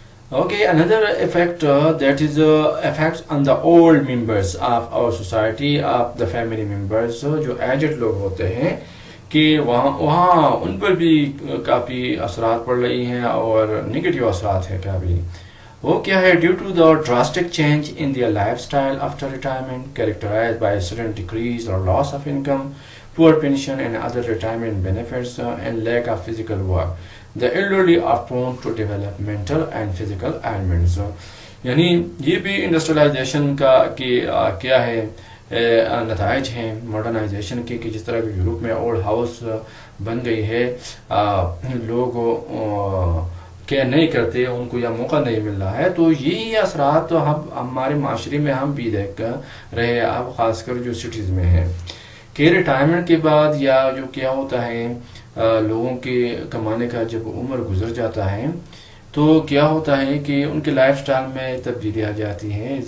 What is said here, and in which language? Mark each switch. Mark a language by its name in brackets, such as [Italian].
[English] Okay, another effect that is effects on the old members of our society, of the family members, [Urdu] جو aged لوگ ہوتے ہیں کہ وہاں ان پر بھی کافی اثرات پڑ رہی ہیں اور نگیٹو اثرات ہیں کافی. [English] وہ کیا ہے؟ Due to the drastic change in their life style after retirement characterised by sudden decrease اور loss of income, poor pension and other retirement benefits, and lack of physical work. The elderly are prone to develop mental and physical ailments. [Urdu] یعنی یہ بھی industrialisation کا کہ کیا ہے نتائج ہیں ماڈرنائزیشن کے, کہ جس طرح کہ یورپ میں اولڈ ہاؤس بن گئی ہے, لوگ کیئر نہیں کرتے, ان کو یا موقع نہیں مل رہا ہے. تو یہی اثرات ہمارے معاشرے میں ہم بھی دیکھ رہے اب, خاص کر جو سٹیز میں ہیں, کہ ریٹائرمنٹ کے بعد یا جو کیا ہوتا ہے لوگوں کے کمانے کا جب عمر گزر جاتا ہے تو کیا ہوتا ہے کہ ان کے لائف سٹائل میں تبدیلی آ جاتی ہے.